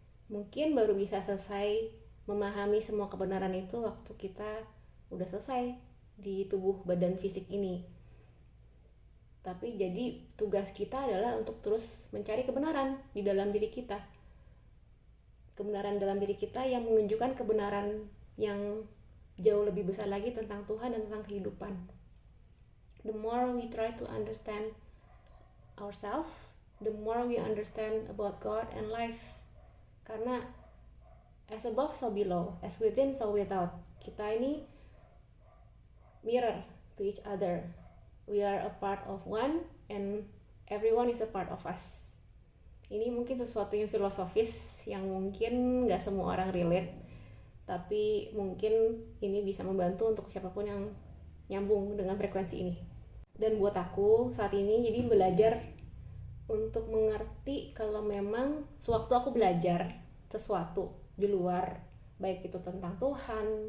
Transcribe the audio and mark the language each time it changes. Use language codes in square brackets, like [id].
[id] Mungkin baru bisa selesai memahami semua kebenaran itu waktu kita udah selesai di tubuh badan fisik ini. Tapi jadi tugas kita adalah untuk terus mencari kebenaran di dalam diri kita. Kebenaran dalam diri kita yang menunjukkan kebenaran yang jauh lebih besar lagi tentang Tuhan dan tentang kehidupan. [en] The more we try to understand ourselves, the more we understand about God and life. [id] Karena [en] as above so below, as within so without. [id] Kita ini [en] mirror to each other. We are a part of one and everyone is a part of us. [id] Ini mungkin sesuatu yang filosofis yang mungkin gak semua orang relate, tapi mungkin ini bisa membantu untuk siapapun yang nyambung dengan frekuensi ini. Dan buat aku saat ini jadi belajar untuk mengerti kalau memang sewaktu aku belajar sesuatu di luar, baik itu tentang Tuhan,